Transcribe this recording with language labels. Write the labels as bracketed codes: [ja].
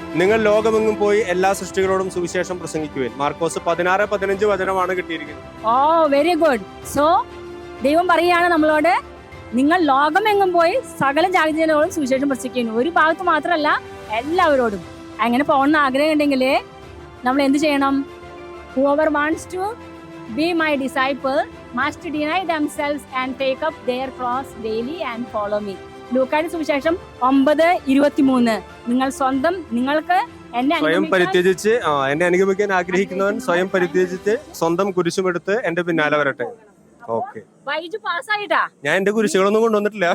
[ml] നിങ്ങൾ ലോകമെങ്ങും പോയി എല്ലാ സൃഷ്ടികളോടും സുവിശേഷം പ്രസംഗിക്കുവാൻ. മാർക്കോസ് 16-15 വചനമാണ് കിട്ടിയിരിക്കുന്നത്. [en] Oh very good. [ml] സോ ദൈവം പറയുകയാണ് നമ്മളോട്, നിങ്ങൾ ലോകമെങ്ങും പോയി സകല ജാതികളോടും സുവിശേഷം പ്രസംഗിക്കുന്നു. ഒരു ഭാഗത്ത് മാത്രമല്ല, എല്ലാവരോടും. അങ്ങനെ പോകണമെന്ന് ആഗ്രഹം ഉണ്ടെങ്കിൽ നമ്മൾ എന്ത് ചെയ്യണം? [en] Whoever wants to be my disciple must deny themselves and take up their cross daily and follow me. [ml] ലൂക്കായുടെ സുവിശേഷം 9:23. നിങ്ങൾക്ക് സ്വയം പരിത്യജിച്ച് എന്നെ അനുഗമിക്കാൻ ആഗ്രഹിക്കുന്നവൻ സ്വയം പരിത്യജിച്ച് സ്വന്തം കുരിശുമെടുത്ത് എന്റെ പിന്നാലെ വരട്ടെ. ഓക്കെ, ബൈജു പാസ്സായിട്ടാ. ഞാൻ എന്റെ കുരിശുകളൊന്നും കൊണ്ടുവന്നിട്ടില്ല.